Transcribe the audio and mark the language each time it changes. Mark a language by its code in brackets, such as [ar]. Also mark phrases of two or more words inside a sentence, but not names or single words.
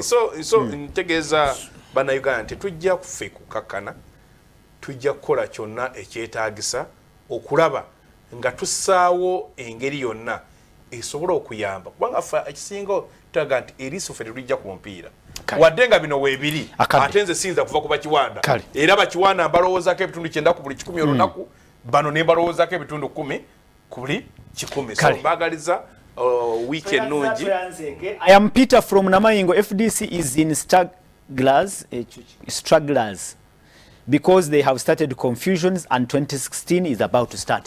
[lg] so ntegeeza bannayuganda nti tujja kufe kukakkana tujja kukola kyonna ekyetaagisa okulaba nga tussaawo engeri yonna esobola okuyamba kubanga ffe ekisinga tulaga nti eriiso ffe tetujja ku mpiira wadde nga bino weebiri ate nze siyinza kuva ku bakiwanda era bakiwanda mbalowoozako ebitundu 9 ku buli 100 olunaku bano ne mbalowoozaako ebitundu 10 ku buli 100 so mbaagaliza week ennungi. [en] I am Peter from Namayingo. FDC is in stragglers because they have started confusions and 2016 is about to start. So